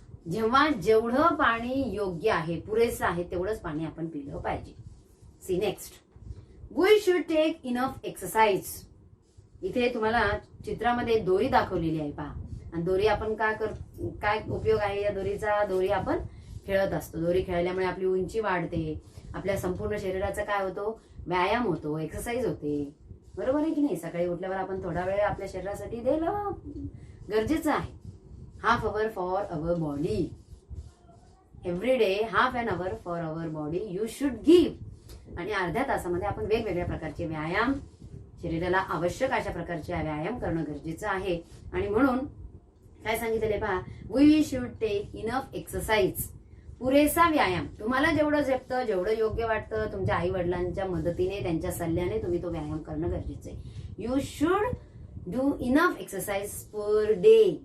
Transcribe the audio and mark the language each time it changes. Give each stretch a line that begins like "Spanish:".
Marathi: जेव्हा जेवढं पाणी योग्य आहे, पुरेसं आहे, तेवढंच पाणी आपण पिलं पाहिजे.
English: See next. We should take enough exercise.
Marathi: इथे तुम्हाला चित्रामध्ये दोरी दाखवलेली आहे पहा. आणि दोरी आपण काय उपयोग आहे या दोरीचा? दोरी आपण खेळत असतो. दोरी खेळल्यामुळे आपली उंची वाढते, आपल्या संपूर्ण शरीराचा काय होतो? व्यायाम होतो, एक्सरसाइज होते. बरोबर आहे की नाही? सकाळी उठल्यावर आपण थोडा वेळ आपल्या शरीरासाठी द्यायला गरजेचं आहे.
English: Half hour for our body. Every day half an hour for our body you should give.
Marathi: आणि अर्ध्या तासामध्ये आपण वेगवेगळ्या प्रकारचे व्यायाम, शरीराला आवश्यक अशा प्रकारचे व्यायाम करणं गरजेचं आहे. आणि म्हणून काय सांगितले पहा,
English: We should take enough exercise.
Marathi: पुरेसा व्यायाम. तुम्हाला जेवढं झेपतं, जेवढं योग्य वाटतं, तुमच्या आई वडिलांच्या मदतीने, त्यांच्या सल्ल्याने तुम्ही तो व्यायाम करणं गरजेचं आहे.
English: You should do enough exercise per day.